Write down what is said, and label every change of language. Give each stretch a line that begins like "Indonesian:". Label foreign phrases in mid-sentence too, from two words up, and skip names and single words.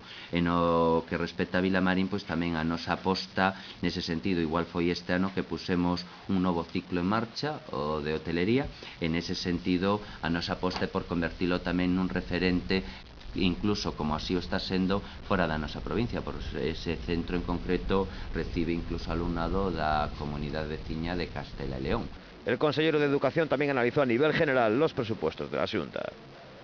Galician: En o que respecta a Vilamarín, pois tamén a nosa aposta nese sentido, igual foi este ano que pusemos un novo ciclo en marcha, o de hotelería. En ese sentido, a nosa aposta é por convertilo tamén nun referente, incluso como así o está sendo fora da nosa provincia, por ese centro en concreto recibe incluso alumnado da comunidade veciña de Castela e León.
Spanish: El consejero de Educación también analizó a nivel general los presupuestos de la Xunta.